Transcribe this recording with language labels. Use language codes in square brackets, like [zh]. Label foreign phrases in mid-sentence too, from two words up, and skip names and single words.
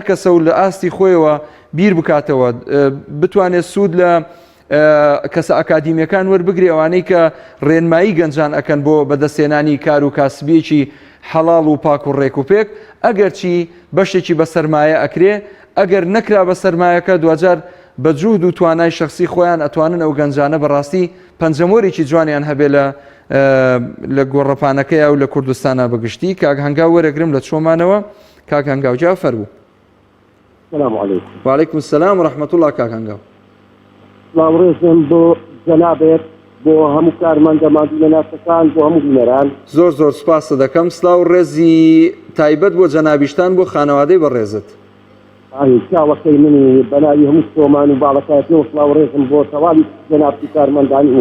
[ckb] کەسە و لە ئاستی خۆیەوە بیر بکاتەوە بتوانێت سوود لە کەسە ئەکادیمیەکان وەربگری ئەوانەی کە ڕێنمایی گەنجان ئەکەن بۆ بەدەستێنانی کار و کاسبیەکی حەڵاڵ و پاک و ڕێک و پێک ئەگەر چی بەشێکی بە سەرمایە ئەکرێ ئەگەر نەکرا بە سەرمایەکە دوجار بە جوهد و توانای شخصی خۆیان ئەتوانن ئەو گەنجانە بەڕاستی پەنجەمۆرێکی جوانیان هەبێ لە گۆڕەپانەکەیە و لە کوردستانە بەگشتی. کاک هەنگاو وەرەگرم لە چۆمانەوە کاک هەنگاو جا فەرموو. [ar] وعلیکم السلام ورحمة الله کاک هەنگاو. [ckb] سلام ڕێزم بۆ جەنابێت بۆ هەموو کارمەندە ناسەکان بۆ هەموو بینەران زۆر سپاس دەکەم. سلااو ڕێزی تایبەت بۆ جەنابیشتان بۆ خانەوادەی بەڕێزت. چاوەکەی منی بەناوی هەموو تۆمان و باڵەکایەتەوە سلااو ڕێزم بۆ تەواوی جەنابی کارمەندانی